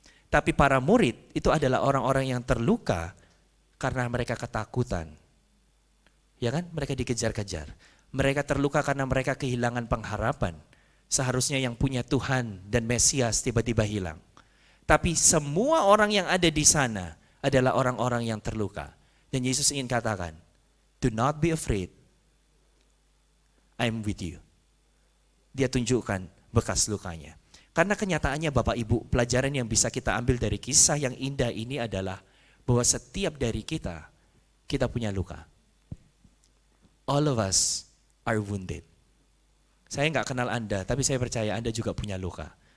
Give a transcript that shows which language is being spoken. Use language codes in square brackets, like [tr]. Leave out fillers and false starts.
[id] Tapi para murid itu adalah orang-orang yang terluka karena mereka ketakutan. Ya kan? Mereka dikejar-kejar. Mereka terluka karena mereka kehilangan pengharapan. Seharusnya yang punya Tuhan dan Mesias tiba-tiba hilang. Tapi semua orang yang ada di sana adalah orang-orang yang terluka. Dan Yesus ingin katakan, [en] do not be afraid, I'm with you. [id] Dia tunjukkan bekas lukanya. Karena kenyataannya Bapak Ibu, pelajaran yang bisa kita ambil dari kisah yang indah ini adalah bahwa setiap dari kita punya luka. [en] All of us are wounded. [id] Saya nggak kenal Anda, tapi saya percaya Anda juga punya luka.